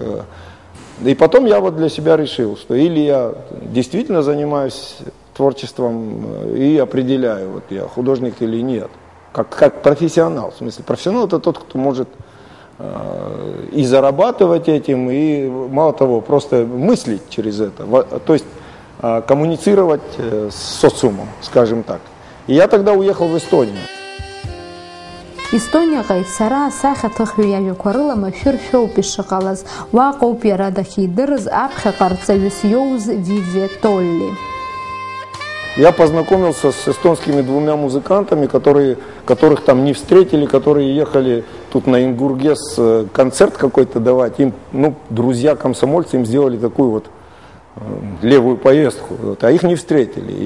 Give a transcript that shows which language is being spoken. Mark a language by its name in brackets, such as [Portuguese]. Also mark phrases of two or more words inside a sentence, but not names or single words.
[Russian] И потом я вот для себя решил, что или я действительно занимаюсь творчеством и определяю, вот я художник или нет, как профессионал. В смысле, профессионал это тот, кто может и зарабатывать этим, и мало того, просто мыслить через это, то есть коммуницировать с социумом, скажем так. И я тогда уехал в Эстонию. [Abkhazian] Эстонияға ицара асахьаҭыхҩы иажәақәа рыла машәыршәоуп ишыҟалаз, уаҟоуп иара дахьидырыз аԥхьаҟа арҵаҩыс иоуз Виве Толли. [Russian] Я познакомился с эстонскими двумя музыкантами, которых там не встретили, которые ехали тут на Ингургес концерт какой-то давать. Им, ну, друзья-комсомольцы им сделали такую вот левую поездку, вот, а их не встретили.